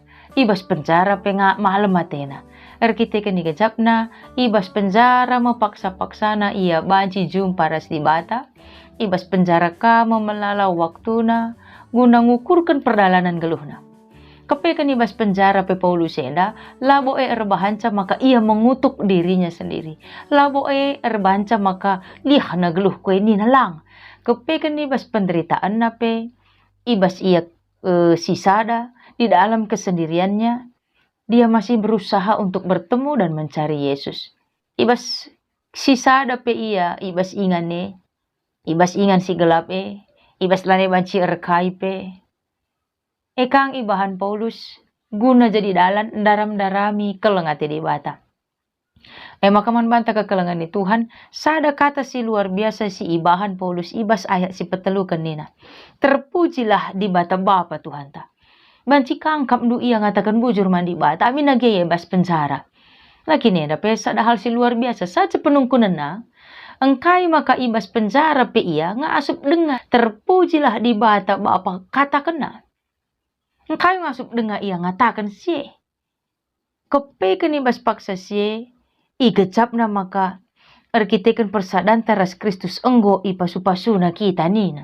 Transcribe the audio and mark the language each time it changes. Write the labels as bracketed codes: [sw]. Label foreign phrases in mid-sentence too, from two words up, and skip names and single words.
[btx] Ibas penjara penga malam Athena. Erkitekan digajapna, ibas penjara mepaksa-paksana ia banci jumpa ras di bata. Ibas penjara ka memelala waktuna, guna ngukurkan perdalanan geluhna. Kepekan ibas penjara pe Paulus enda, labo erbahanca maka ia [id] mengutuk dirinya sendiri. [btx] Labo erbanca maka lihana geluh kue ni nalang. Kepekan ibas penderitaan nape, ibas ia sisada [id] di dalam kesendiriannya, dia masih berusaha untuk bertemu dan mencari Yesus. [btx] Ibas sisada pe ia, ibas ingan si gelap ibas lane banci erkai pe. Ekang ibahan Paulus guna jadi daram-darami kelengate di bata. Maka man banta kekelengan ni Tuhan, sada kata si [id] luar biasa [btx] si ibahan Paulus ibas ayat si petelu kenina. Terpujilah di bata Bapa Tuhan ta. Banci kangkap du ia ngatakan bujur mandi bata, amin nage ibas penjara. Lagi neda pesa ada hal si [id] luar biasa [btx] saja penungkunan na. Engkai maka ibas penjara pe ia ngasup dengar. Terpujilah di bata Bapa katakan na. Engkai ngasup dengar ia ngatakan si. Kepekan ibas paksa si. Igecapna maka erkitekan persadanta ras Kristus enggo ipasu-pasuna kita nina.